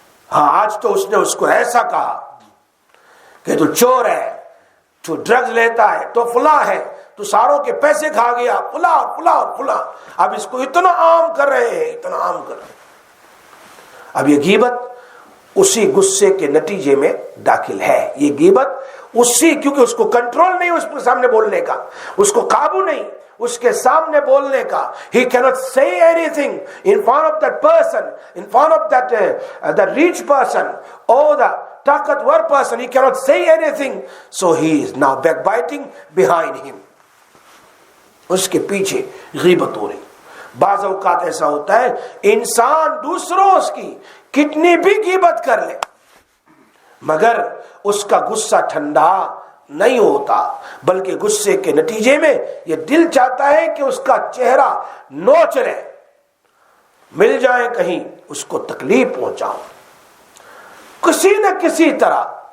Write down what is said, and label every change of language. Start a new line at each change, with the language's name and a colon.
Urdu: ہاں آج تو اس نے اس کو ایسا کہا کہ تو چور ہے، تو ڈرگز لیتا ہے، تو فلاں ہے، تو ساروں کے پیسے کھا گیا، فلاں اور فلاں اور فلاں. اب اس کو اتنا عام کر رہے ہیں، اتنا عام کر رہے ہیں. اب یہ غیبت اسی غصے کے نتیجے میں داخل ہے. یہ غیبت اسی، کیونکہ اس کو کنٹرول نہیں اس کے سامنے بولنے کا، اس کو قابو نہیں اس کے سامنے بولنے کا.
English: He cannot say anything in front of that person, in front of that the rich person or the طاقتور person. He cannot say anything, so he is now backbiting behind him.
Urdu: اس کے پیچھے غیبت ہو رہی. بعض اوقات ایسا ہوتا ہے انسان دوسروں اس کی کتنی بھی غیبت کر لے مگر اس کا غصہ ٹھنڈا نہیں ہوتا، بلکہ غصے کے نتیجے میں یہ دل چاہتا ہے کہ اس کا چہرہ نوچ لے، مل جائے کہیں اس کو تکلیف پہنچاؤ کسی نہ کسی طرح.